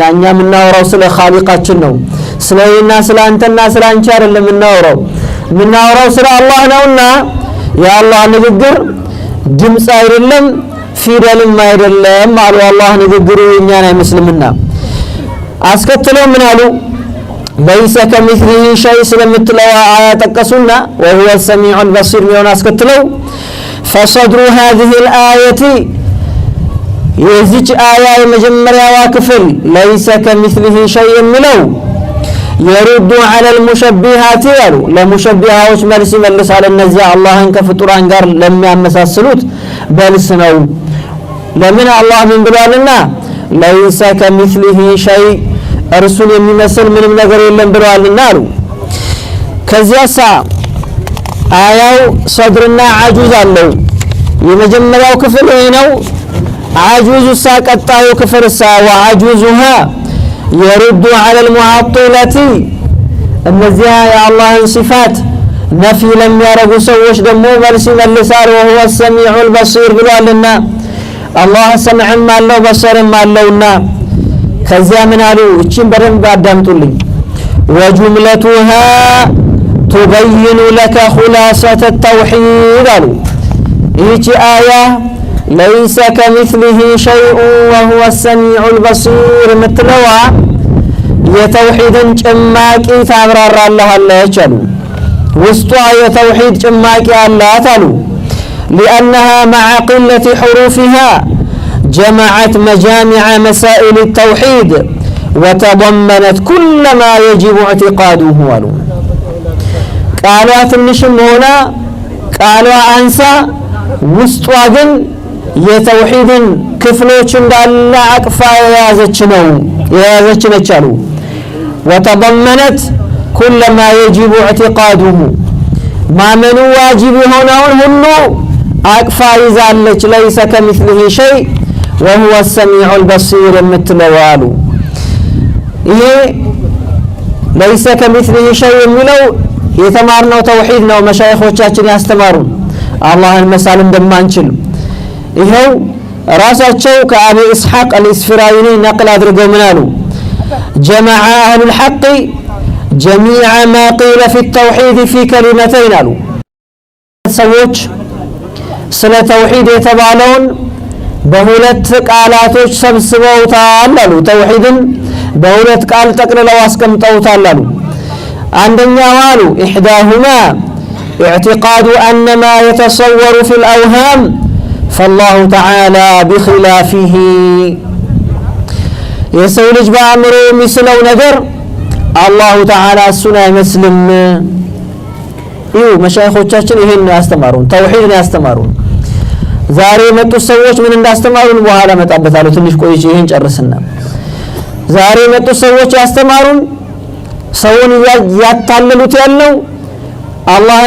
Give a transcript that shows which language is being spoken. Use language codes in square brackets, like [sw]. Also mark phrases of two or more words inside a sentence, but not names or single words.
[am] እኛ ምናወራው ስለ ኻሊቃችን ነው ስለይና ስለ አንተና ስለ አንቺ አይደለም ምናወራው ስለ አላህ ነውና ያአላህ ንግግር ድምጽ አይደለም ፊደልም አይደለም አሉ አላህ ንግግሩ የኛን አይመስልምና አስከተለው ምን አሉ [ar] ليس كمثله شيء [am] ስለምትለው አያ ጠቀሱና [ar] وهو السميع البصير [am] ሚሆን አስከተለው [ar] فصدر هذه الآية [am] የዚች አያ የመጀመሪያዋ ክፍል [ar] ليس كمثله شيء [am] የሚለው [ar] يرد على المشبهات [am] ያሉ ለሙሸቢሃዎች መልስ ይመልሳል እነዚህ አላህን ከፍጡራን ጋር ለሚያመሳስሉት መልስ ነው ለምን አላህ ምን ብሏልና [ar] ليس كمثله شيء [am] እርሱን የሚመስል ምንም ነገር የለም ብለዋልና አሉ ከዚያሳ አያው ሰድርና አጁዝ አለው የመጀመሪያው ክፍል ነው አጁዝ ሳቀጣው ክፍል [ar] وعجوزها يرد على المعطلة [am] እነዚያ የአላህን ሲፋት ነፊ ለሚያረጉ ሰዎች ደግሞ መልስ ይመልሳል [ar] وهو السميع البصير [am] ብሏልና አላህ ሰምዕም አለው በصርም አለውና ከዚያ ምን አሉ እቺን በደንብ አዳምጡልኝ [ar] وجملتها تبين لك خلاصة التوحيد [am] አሉ ይቺ አያ [ar] ليس كمثله شيء وهو السميع البصير ምትለዋ [am] የተውሂድን ጭማቂ ታብራራለሃለች አሉ ውስጧ የተውሂድ ጭማቂ አላት አሉ [ar] لأنها مع قلة حروفها جمعت مجامع مسائل التوحيد وتضمنت كل ما يجب اعتقاده አሉ [am] ቃሏ ትንሽም ሆነ ቃሏ አንሳ ውስጧ ግን የተውሂድን ክፍሎች እንዳለ አቅፋ የያዘች ነች አሉ [ar] وتضمنت كل ما يجب اعتقاده ما من واجب هنا [am] ሁሉ አቅፋ ይዛለች [ar] ليس كمثله شيء وهو السميع البصير [am] የምትለዋሉ ይሄ [ar] ليس كمثله شيء [am] የሚለው የተማርነው ተውሂድ ነው መሻይኾቻችን ያስተማሩን አላህን መሳል እንደማንችል ይሄው ራሳቸው ከአቢ እስሐቅ አልኢስፍራይኒ ነቅል አድርገው ምን አሉ [ar] جمع أهل الحق جميع ما قيل في التوحيد في كلمتين [am] አሉ ሰዎች ስለ ተውሂድ የተባለውን በሁለት ቃላቶች ሰብስበውታል አሉ ተውሂድን በሁለት ቃል ጠቅልለው አስቀምጠውታል አሉ አንደኛው አሉ [ar] إحداهما اعتقاد أن ما يتصور في الأوهام فالله تعالى بخلافه [am] የሰው ልጅ በአእምሮ የሚስለው ነገር [ar] الله تعالى [am] እሱን አይመስልም መሻይኾቻችን ይሄን ያስተማሩን ተውሂድን ያስተማሩን ዛሬ መጡ ሰዎች ምን እንዳስተማሩን በኋላ መጣበታለሁ ትንሽ ቆይቼ ይሄን ጨርስና ዛሬ መጡ ሰዎች ያስተማሩን ሰውን ያታለሉት ያለው አላህን